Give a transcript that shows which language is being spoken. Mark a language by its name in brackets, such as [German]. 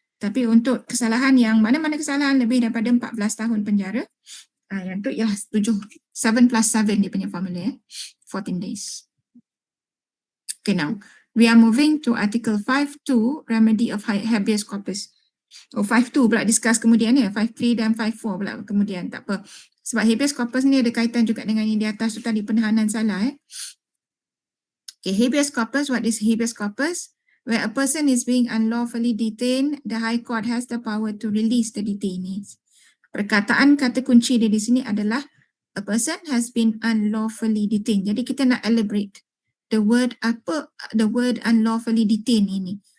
[Malay] Tapi untuk kesalahan yang mana-mana kesalahan lebih daripada 14 tahun penjara, yang tu ialah 7 plus 7 dia punya formula 14 days. [English] Okay, now we are moving to Article 5(2), remedy of habeas corpus. [Malay] 5(2) pula discuss kemudian 5(3) dan 5(4) pula kemudian, tak apa. Sebab habeas corpus ni ada kaitan juga dengan yang di atas tu tadi, penahanan salah. [English] Okay, habeas corpus, what is habeas corpus? Where a person is being unlawfully detained, the High Court has the power to release the detainees. [Malay] Perkataan kata kunci dia di sini adalah [English] a person has been unlawfully detained. [Malay] Jadi kita nak elaborate [English] the word unlawfully detained [Malay] ini.